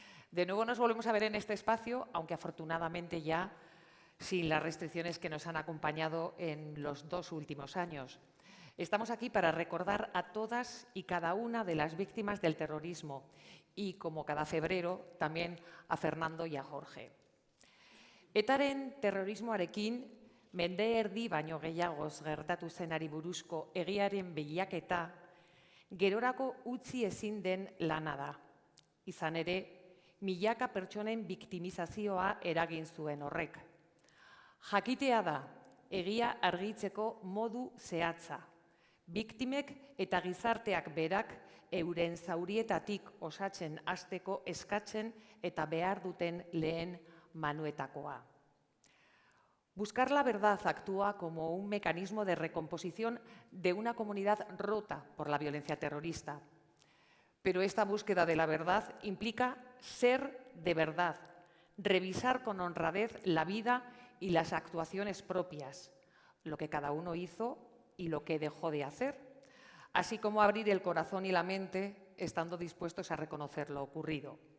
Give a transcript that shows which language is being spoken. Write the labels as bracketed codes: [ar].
[es] De nuevo nos volvemos a ver en este espacio, aunque afortunadamente ya sin las restricciones que nos han acompañado en los 2 últimos años. Estamos aquí para recordar a todas y cada una de las víctimas del terrorismo y, como cada febrero, también a Fernando y a Jorge. [eu] Etaren terrorismoarekin mende erdi baino gehiagoz gertatu zenari buruzko egiaren bilaketa gerorako utzi ezin den lana da. Izan ere, milaka pertsonen biktimizazioa eragin zuen horrek. Jakitea da, egia argitzeko modu zehatza. Biktimek eta gizarteak berak euren zaurietatik osatzen hasteko eskatzen eta behar duten lehen manuetakoa. [es] Buscar la verdad actúa como un mecanismo de recomposición de una comunidad rota por la violencia terrorista. Pero esta búsqueda de la verdad implica ser de verdad, revisar con honradez la vida y las actuaciones propias, lo que cada uno hizo y lo que dejó de hacer, así como abrir el corazón y la mente estando dispuestos a reconocer lo ocurrido.